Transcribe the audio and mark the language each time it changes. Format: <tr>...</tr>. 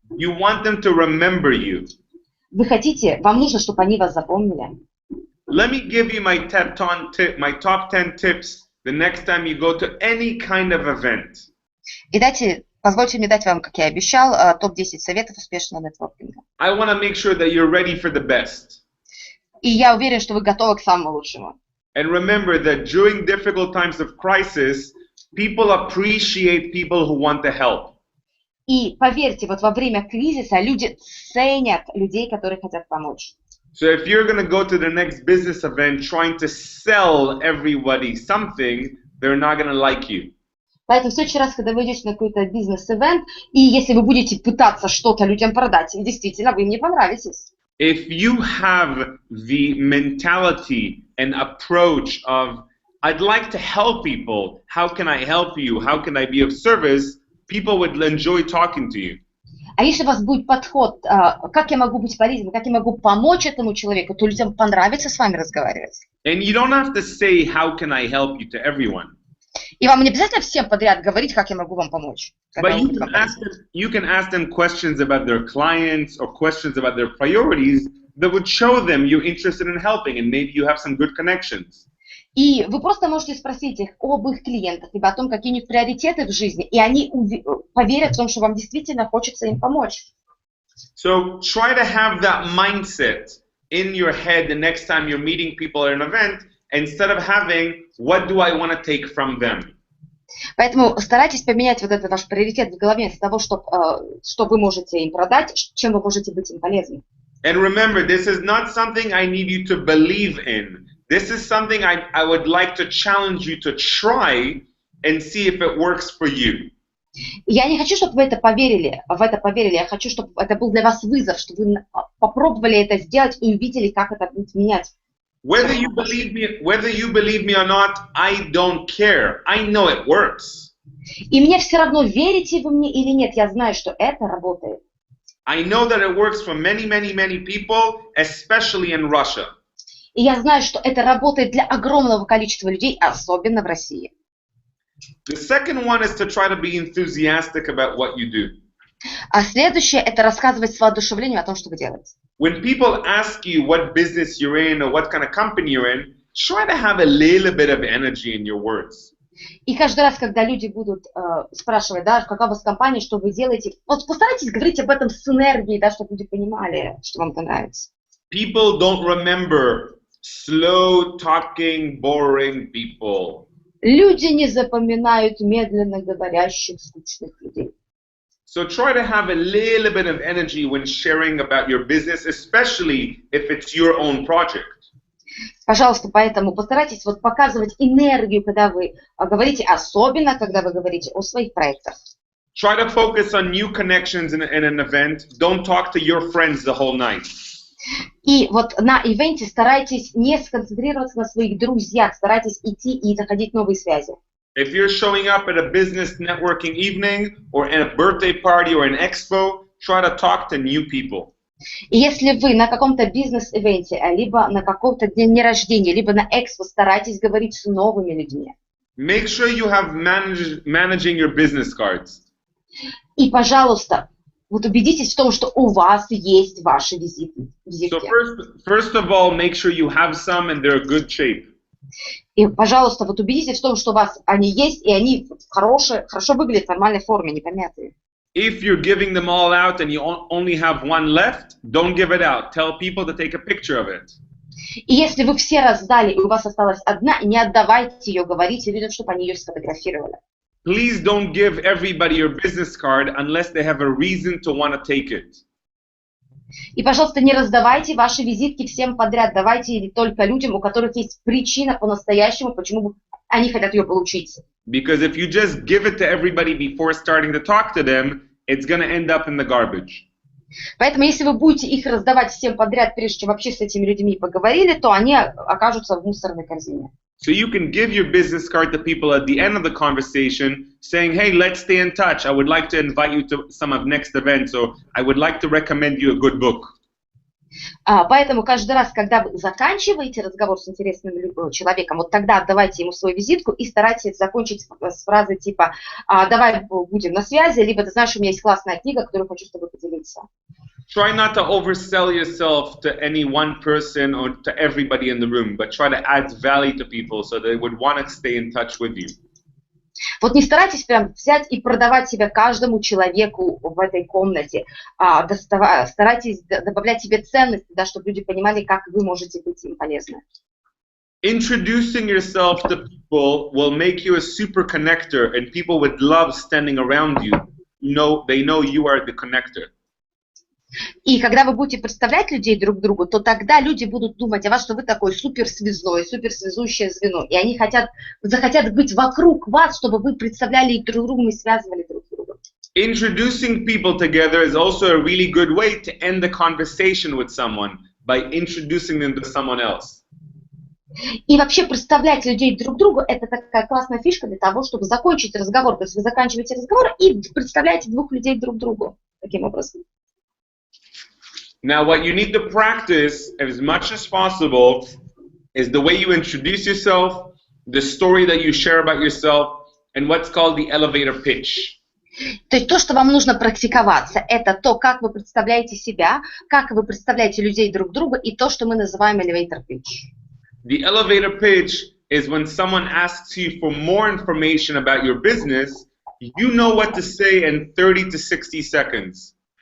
<en>You want them to remember you.</en> <ru>Вы хотите, вам нужно, чтобы они вас запомнили.</ru> <en>Let me give you my top 10 tips the next time you go to any kind of event.</en> <ru>И позвольте мне дать вам, как я обещал, топ-10 советов успешного нетворкинга.</ru> <en>I want to make sure that you're ready for the best.</en> <ru>И я уверен, что вы готовы к самому лучшему.</ru> <en>And remember that during difficult times of crisis, people appreciate people who want to help.</en> <ru>И поверьте, вот во время кризиса люди ценят людей, которые хотят помочь.</ru> <en>So if you're going to go to the next business event trying to sell everybody something, they're not going to like you.</en> <ru>Поэтому в следующий раз, когда вы идете на какой-то бизнес-эвент, и если вы будете пытаться что-то людям продать, действительно, вы им не понравитесь.</ru> <en>If you have the mentality and approach of, I'd like to help people, how can I help you, how can I be of service, people would enjoy talking to you.</en> <ru>А если у вас будет подход, как я могу быть полезным, как я могу помочь этому человеку, то людям понравится с вами разговаривать.</ru> <en>And you don't have to say, how can I help you to everyone.</en> <ru>И вам не обязательно всем подряд говорить, как я могу вам помочь.</ru> <en>But you can ask them questions about their clients or questions about their priorities that would show them you're interested in helping and maybe you have some good connections.</en> <ru>И вы просто можете спросить их об их клиентах, либо о том, какие у них приоритеты в жизни, и они поверят в том, что вам действительно хочется им помочь.</ru> <en>So try to have that mindset in your head the next time you're meeting people at an event, instead of having, what do I want to take from them?</en> <ru>Поэтому старайтесь поменять вот этот ваш приоритет в голове вместо того, что вы можете им продать, чем вы можете быть им полезны.</ru> <en>And remember, this is not something I need you to believe in. This is something I would like to challenge you to try and see if it works for you.</en> <ru>Я не хочу, чтобы вы в это поверили. Я хочу, чтобы это был для вас вызов, чтобы вы попробовали это сделать и увидели, как это будет менять.</ru> <en>Whether you believe me or not, I don't care. I know it works.</en> <ru>И мне все равно, верите вы мне или нет, я знаю, что это работает.</ru> <en>I know that it works for many, many, many people, especially in Russia.</en> <ru>И я знаю, что это работает для огромного количества людей, особенно в России.</ru> <en>The second one is to try to be enthusiastic about what you do.</en> <ru>А следующее – это рассказывать с воодушевлением о том, что вы делаете.</ru> <en>When people ask you what business you're in or what kind of company you're in, try to have a little bit of energy in your words.</en> <ru>И каждый раз, когда люди будут спрашивать, да, какая у вас компания, что вы делаете, вот постарайтесь говорить об этом с энергией, да, чтобы люди понимали, что вам это нравится.</ru> <en>People don't remember slow talking, boring people.</en> <ru>Люди не запоминают медленно говорящих, скучных людей.</ru> <en>So try to have a little bit of energy when sharing about your business, especially if it's your own project.</en> <ru>Пожалуйста, поэтому постарайтесь вот показывать энергию, когда вы говорите, особенно когда вы говорите о своих проектах.</ru> <en>Try to focus on new connections in an event. Don't talk to your friends the whole night.</en> <ru>И вот на ивенте старайтесь не сконцентрироваться на своих друзьях, старайтесь идти и находить новые связи.</ru> <en>If you're showing up at a business networking evening or at a birthday party or an expo, try to talk to new people.</en> <ru>И если вы на каком-то бизнес-ивенте, либо на каком-то дне рождения, либо на экспо, старайтесь говорить с новыми людьми.</ru> <en>Make sure you have managing your business cards.</en> <ru>И, пожалуйста, вот убедитесь в том, что у вас есть ваши визитки.</ru> <en>So first of all, make sure you have some and they're in good shape.</en> <ru>И, пожалуйста, вот убедитесь в том, что у вас они есть, и они хорошо выглядят в нормальной форме, не помятые.</ru> <en>If you're giving them all out and you only have one left, don't give it out. Tell people to take a picture of it.</en> <ru>И если вы все раздали, и у вас осталась одна, не отдавайте ее, говорите людям, чтобы они ее сфотографировали.</ru> <en>Please don't give everybody your business card unless they have a reason to want to take it.</en> <ru>И, пожалуйста, не раздавайте ваши визитки всем подряд, давайте только людям, у которых есть причина по-настоящему, почему они хотят ее получить.</ru> <en>Because if you just give it to everybody before starting to talk to them, it's going to end up in the garbage.</en> <ru>Поэтому, если вы будете их раздавать всем подряд, прежде чем вообще с этими людьми поговорили, то они окажутся в мусорной корзине.</ru> <en>So you can give your business card to people at the end of the conversation, saying, hey, let's stay in touch. I would like to invite you to some of next events, so I would like to recommend you a good book.</en> <ru>Поэтому каждый раз, когда вы заканчиваете разговор с интересным человеком, вот тогда отдавайте ему свою визитку и старайтесь закончить с фразой типа «давай будем на связи», либо «ты знаешь, у меня есть классная книга, которую хочу с тобой поделиться».</ru> <en>Try not to oversell yourself to any one person or to everybody in the room, but try to add value to people so they would want to stay in touch with you.</en> <ru>Вот не старайтесь прям взять и продавать себя каждому человеку в этой комнате. Старайтесь добавлять себе ценности, да, чтобы люди понимали, как вы можете быть им полезны.</ru> <en>Introducing yourself to people will make you a super connector, and people would love standing around you. They know you are the connector.</en> <ru>И когда вы будете представлять людей друг другу, то тогда люди будут думать о вас, что вы такой суперсвязной, суперсвязующее звено. И они захотят быть вокруг вас, чтобы вы представляли их друг другу и связывали друг друга.</ru> <en>Introducing people together is also a really good way to end the conversation with someone by introducing them to someone else.</en> <ru>И вообще представлять людей друг другу – это такая классная фишка для того, чтобы закончить разговор. То есть вы заканчиваете разговор и представляете двух людей друг другу таким образом.</ru> <en>Now, what you need to practice as much as possible is the way you introduce yourself, the story that you share about yourself, and what's called the elevator pitch.</en> <ru>То есть то, что вам нужно практиковаться, это то, как вы представляете себя, как вы представляете людей друг друга, и то, что мы называем elevator pitch.</ru> <en>The elevator pitch is when someone asks you for more information about your business, you know what to say in 30 to 60 seconds.</en>